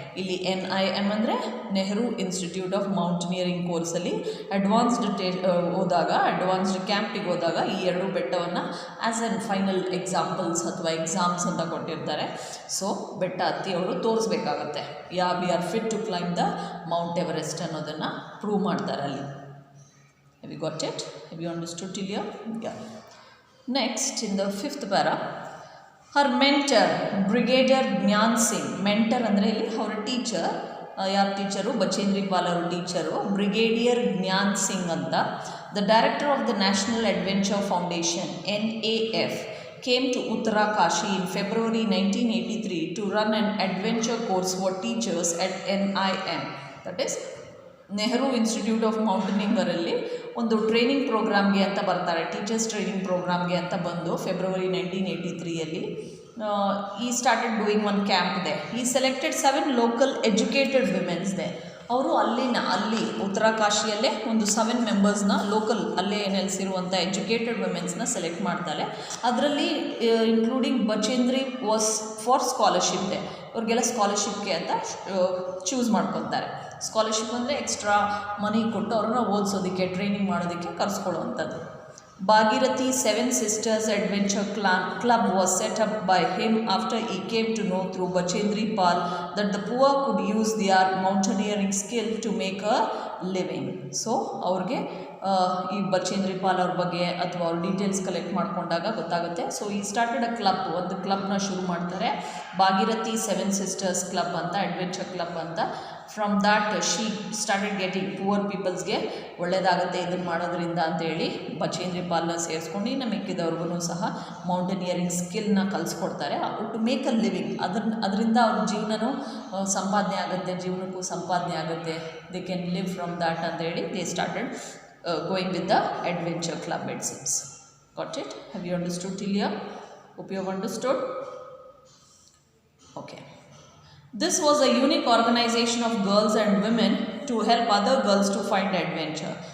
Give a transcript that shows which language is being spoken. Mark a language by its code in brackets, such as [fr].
[kn] ಇಲ್ಲಿ NIM ಅಂದರೆ Nehru institute of mountaineering ಕೋರ್ಸಲ್ಲಿ advanced advanced ಕ್ಯಾಂಪಿಗೆ ಹೋದಾಗ ಈ ಎರಡು ಬೆಟ್ಟವನ್ನು [en] as an final examples [kn] ಅಥವಾ ಎಕ್ಸಾಮ್ಸ್ ಅಂತ ಕೊಟ್ಟಿರ್ತಾರೆ. ಸೊ ಬೆಟ್ಟ ಹತ್ತಿ ಅವರು ತೋರಿಸ್ಬೇಕಾಗತ್ತೆ, [en] we are fit to climb the Mount Everest [kn] ಅನ್ನೋದನ್ನು ಪ್ರೂವ್ ಮಾಡ್ತಾರೆ ಅಲ್ಲಿ. [en] Have you got it? Have you understood till here? Yeah. Next, in the 5th para, her mentor, Brigadier Gyan Singh. [kn] Mentor ಅಂದರೆ ಇಲ್ಲಿ ಅವರ teacher, ಯಾರ teacher? Bachendri Pal ಅವರ teacher, brigadier Gyan Singh ಅಂತ. [en] The director of the National Adventure Foundation NAF came to Uttarakashi in February 1983 to run an adventure course for teachers at NIM. [kn] That is Nehru institute of ಮೌಂಟೇನಿಂಗರಲ್ಲಿ ಒಂದು training ಪ್ರೋಗ್ರಾಮ್ಗೆ ಅಂತ ಬರ್ತಾರೆ, teachers training ಪ್ರೋಗ್ರಾಮ್ಗೆ ಅಂತ ಬಂದು February 1983ಯಲ್ಲಿ [en] ಈ started doing one camp there. ಈ selected 7 local educated womens there. [kn] ಅವರು ಅಲ್ಲಿ ಉತ್ತರಾಕಾಶಿಯಲ್ಲೇ ಒಂದು 7 ಮೆಂಬರ್ಸ್ನ ಲೋಕಲ್ ಅಲ್ಲೇ ನೆಲೆಸಿರುವಂಥ ಎಜುಕೇಟೆಡ್ ವಿಮೆನ್ಸ್ನ ಸೆಲೆಕ್ಟ್ ಮಾಡ್ತಾರೆ. ಅದರಲ್ಲಿ [en] Including Bachendri was for scholarship there. [kn] ಅವ್ರಿಗೆಲ್ಲ ಸ್ಕಾಲರ್ಶಿಪ್ಗೆ ಅಂತ ಚೂಸ್ ಮಾಡ್ಕೊತಾರೆ. ಸ್ಕಾಲರ್ಶಿಪ್ ಅಂದರೆ ಎಕ್ಸ್ಟ್ರಾ ಮನಿ ಕೊಟ್ಟು ಅವ್ರನ್ನ ಓದಿಸೋದಕ್ಕೆ, ಟ್ರೈನಿಂಗ್ ಮಾಡೋದಕ್ಕೆ ಕರೆಸ್ಕೊಳ್ಳುವಂಥದ್ದು. [en] Bhagirathi 7 Sisters Adventure Club was set up by him after he came to know through Bachendri Pal that the poor could use their mountaineering skill to make a living. [kn] So ಅವ್ರಿಗೆ ಈ ಬಚೇಂದ್ರಿ ಪಾಲ್ ಅವ್ರ ಬಗ್ಗೆ ಅಥವಾ ಅವ್ರ details collect ಮಾಡ್ಕೊಂಡಾಗ ಗೊತ್ತಾಗುತ್ತೆ. [en] so ಈ started a club, [kn] ಒಂದು ಕ್ಲಬ್ನ ಶುರು ಮಾಡ್ತಾರೆ, ಭಾಗೀರಥಿ 7 Sisters Club ಅಂತ, ಅಡ್ವೆಂಚರ್ ಕ್ಲಬ್ ಅಂತ. [en] from that she started getting [kn] poor ಪೀಪಲ್ಸ್ಗೆ ಒಳ್ಳೆಯದಾಗುತ್ತೆ ಇದನ್ನು ಮಾಡೋದ್ರಿಂದ ಅಂತೇಳಿ ಬಚೇಂದ್ರಿ ಪಾಲ್ನ ಸೇರಿಸ್ಕೊಂಡು ಇನ್ನು ಮಿಕ್ಕಿದವ್ರಿಗೂ ಸಹ mountaineering ಸ್ಕಿಲ್ನ ಕಲಿಸ್ಕೊಡ್ತಾರೆ. [en] to make a living, [kn] ಅದರಿಂದ ಅವ್ರ ಜೀವನವೂ ಸಂಪಾದನೆ ಆಗುತ್ತೆ, [en] ಜೀವನಕ್ಕೂ ಸಂಪಾದನೆ ಆಗುತ್ತೆ, they can live from that ಅಂತೇಳಿ they started going with the adventure club, it seems. Got it? Have you understood till here? Hope you have understood. Okay. This was a unique organization of girls and women to help other girls to find adventure.